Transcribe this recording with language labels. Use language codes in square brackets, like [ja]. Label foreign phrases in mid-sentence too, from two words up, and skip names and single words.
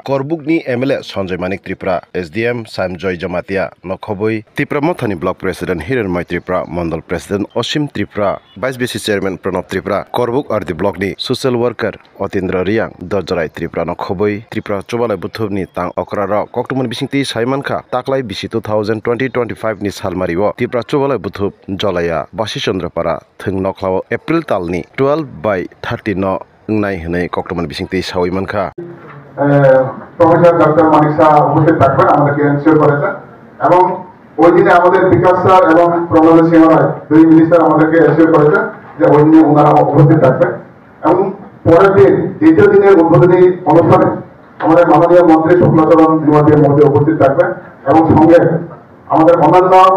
[trp] Korbukni MLA Sanjay Manik Tripura SDM Samjoy Jamatia Nokhoboi Tripura Mothani [en] Block President [trp] Hiranmai Tripura [en] Mandal President [trp] Osim Tripura [en] Vice BC Chairman [trp] Pranab Tripura Korbuk Ardi Block ni [en] Social Worker [trp] Otindra Riang Dorjarai Tripura Nokhoboi Tripura Chobalai Buthubni Tang Okrara Koktuman Bisingti Saimanka Taklai BC 2020-25 ni Salmariwo Tripura Chobalai Buthub Jolaya Basi Chandrapara Thung Noklawo April Talni 12/30 no নাই হনে কক্টমান বিসিংতে সাউই মানখা [bn] প্রফেসর ডক্টর মানিক শাহ উপস্থিত থাকবেন আমাদেরকে এনশিওর করেছেন এবং ওই দিনে আমাদের বিকাশ স্যার এবং প্রণব সিংহ রায় দুই মিনিস্টার আমাদেরকে এনশিওর করেছেন যে ওই দিনে ওনারা উপস্থিত থাকবেন এবং পরের দিন দ্বিতীয় দিনের উদ্বোধনী অনুষ্ঠানে আমাদের মাননীয় মন্ত্রী শুক্লাচরণ ত্রিপাঠীর মধ্যে উপস্থিত থাকবেন এবং সঙ্গে আমাদের অন্যান্য